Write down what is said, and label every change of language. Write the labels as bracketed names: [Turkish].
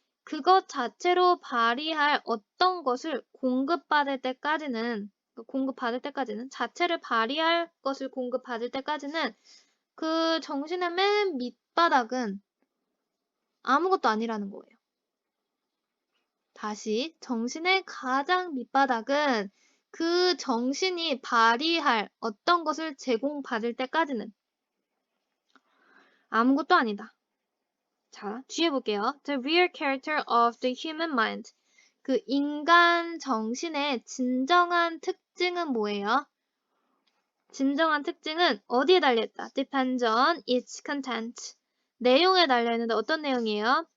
[Korean] 그것 자체로 발휘할 어떤 것을 공급받을 때까지는 자체를 발휘할 것을 공급받을 때까지는 그 정신의 맨 밑바닥은 아무것도 아니라는 거예요. 다시 정신의 가장 밑바닥은 그 정신이 발휘할 어떤 것을 제공받을 때까지는 아무것도 아니다. 자, 뒤에 볼게요. [English] The real character of the human mind. [Korean] 그 인간 정신의 진정한 특징은 뭐예요? 진정한 특징은 어디에 달려있다? [English] Depends on its content. [Korean] 내용에 달려있는데 어떤 내용이에요?